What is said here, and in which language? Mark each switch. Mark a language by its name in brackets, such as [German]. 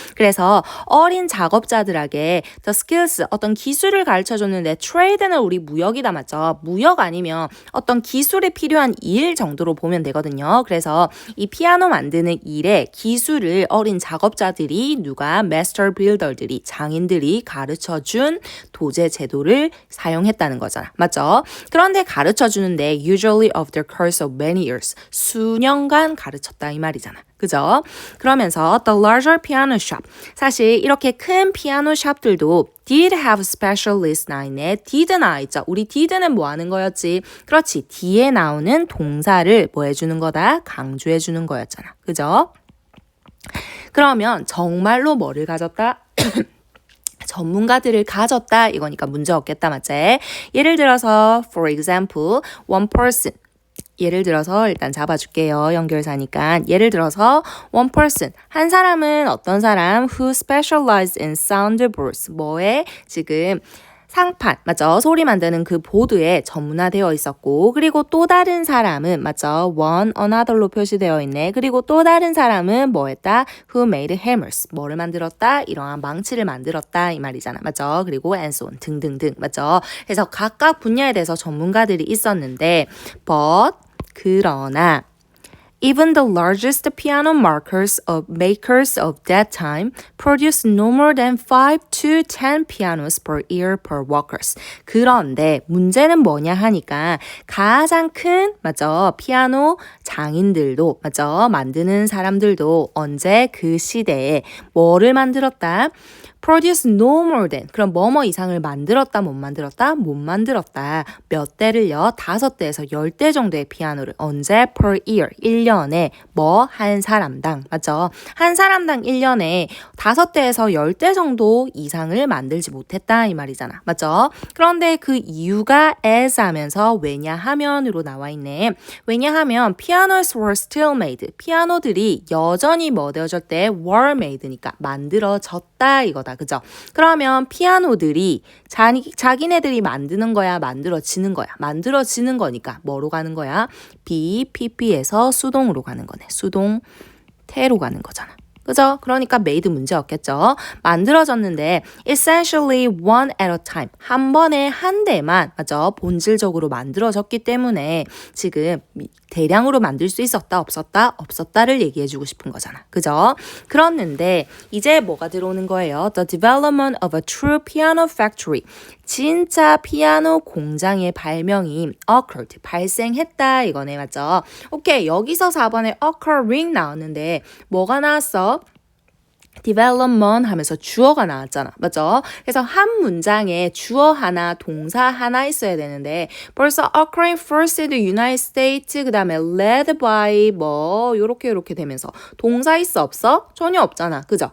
[Korean] 그래서 어린 작업자들에게 the skills 어떤 기술을 가르쳐줬는데 trade는 우리 무역이다 맞죠? 무역 아니면 어떤 기술에 필요한 일 정도로 보면 되거든요. 그래서 이 피아노 만드는 일에 기술을 어린 작업자들이 누가 master builder들이 장인들이 가르쳐준 도제 제도를 사용했다는 거잖아. 맞죠? 그런데 가르쳐주는데 usually of the course of many years 수년간 가르쳤다 이 말이잖아. 그죠? 그러면서 the larger piano shop 사실 이렇게 큰 피아노 샵들도 did have specialists 나 있네. did 나와 있죠. 우리 did는 뭐 하는 거였지? 그렇지. 뒤에 나오는 동사를 뭐 해주는 거다? 강조해 주는 거였잖아. 그죠? 그러면 정말로 뭐를 가졌다? 전문가들을 가졌다 이거니까 문제 없겠다 맞지? 예를 들어서 for example one person 예를 들어서 일단 잡아줄게요. 연결사니까. 예를 들어서 one person. 한 사람은 어떤 사람? [English] Who specialized in soundboards. [Korean] 뭐에 지금 상판, 맞죠? 소리 만드는 그 보드에 전문화되어 있었고 그리고 또 다른 사람은 맞죠? one, another로 표시되어 있네. 그리고 또 다른 사람은 뭐 했다? [English] Who made hammers. 뭐를 만들었다? [Korean] 이러한 망치를 만들었다 이 말이잖아. 맞죠? 그리고 and so on 등등등. 맞죠? [English] 그래서 각각 분야에 대해서 전문가들이 있었는데 but 그러나 even the largest piano makers of that time produced no more than 5 to 10 pianos per year per workers. [Korean] 그런데 문제는 뭐냐 하니까 가장 큰 맞죠? 피아노 장인들도 맞죠? 만드는 사람들도 언제 그 시대에 뭐를 만들었다? produce no more than 그럼 뭐뭐 이상을 만들었다 못 만들었다 못 만들었다 몇 대를요 5대에서 10대 정도의 피아노를 언제 per year 1년에 뭐 한 사람당 맞죠 한 사람당 1년에 5대에서 10대 정도 이상을 만들지 못했다 이 말이잖아 맞죠 그런데 그 이유가 as 하면서 왜냐하면으로 나와 있네 왜냐하면 pianos were still made 피아노들이 여전히 뭐 되어졌대 were made 니까 만들어졌다 이거다 그죠? 그러면 피아노들이 자기네들이 만드는 거야, 만들어지는 거야. 만들어지는 거니까 뭐로 가는 거야? BPP에서 수동으로 가는 거네. 수동태로 가는 거잖아. 그죠? 그러니까 made 문제 없겠죠? 만들어졌는데 essentially one at a time. 한 번에 한 대만 맞죠? 본질적으로 만들어졌기 때문에 지금 대량으로 만들 수 있었다 없었다? 없었다를 얘기해주고 싶은 거잖아. 그죠? 그렇는데 이제 뭐가 들어오는 거예요? [English] The development of a true piano factory. [Korean] 진짜 피아노 공장의 발명이 occurred, 발생했다 이거네 맞죠? 오케이 여기서 4번에 occurring 나왔는데 뭐가 나왔어? development 하면서 주어가 나왔잖아. 맞죠? 그래서 한 문장에 주어 하나, 동사 하나 있어야 되는데 벌써 occurring first in the United States 그 다음에 led by 뭐 요렇게 되면서 동사 있어 없어? 전혀 없잖아. 그죠?